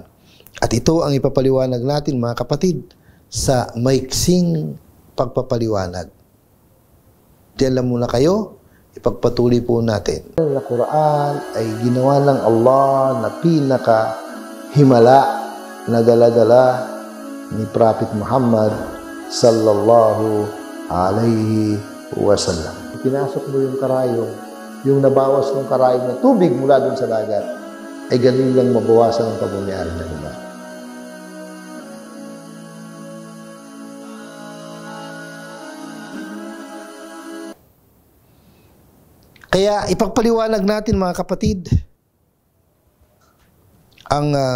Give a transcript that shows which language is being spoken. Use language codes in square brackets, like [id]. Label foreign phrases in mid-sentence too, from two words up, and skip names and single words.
[tl] At ito ang ipapaliwanag natin mga kapatid sa maiksing pagpapaliwanag. Diyan lang muna kayo. Ipagpatuloy po natin. Ang Quran ay ginawa ng Allah na pinaka-himala na dala-dala ni Prophet Muhammad [ar] صلى الله عليه وسلم. [tl] Pinasok mo yung karayong, yung nabawas ng karayong na tubig mula doon sa dagat, ay ganun lang mabawasan ang pagmamayari ng iba. Kaya ipagpaliwanag natin mga kapatid ang